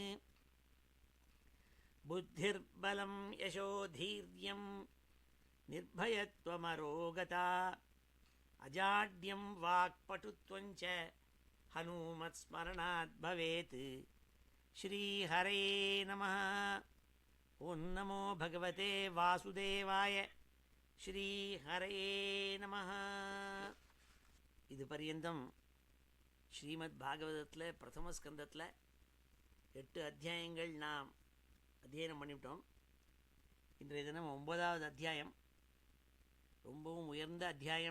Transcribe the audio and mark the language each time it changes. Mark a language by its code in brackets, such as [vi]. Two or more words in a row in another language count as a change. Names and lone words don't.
[sa] बुद्धिर्बलं यशोधीर्यं निर्भयत्वमरोगता अजाड्यं वाक्पटुत्वं च हनुमत्स्मरणात् भवेत्। श्रीहरे नमः। ओं नमो भगवते वासुदेवाय। श्रीहरे नमः. [ta] இது பர்யந்தம் ஸ்ரீமத் பாகவதத்தில் பிரதம ஸ்கந்தத்தில் 8 அத்தியாயங்கள் நாம் அத்தியனம் பண்ணிவிட்டோம். இன்றைய தினம் 9வது அத்தியாயம். ரொம்பவும் உயர்ந்த அத்தியாயம்.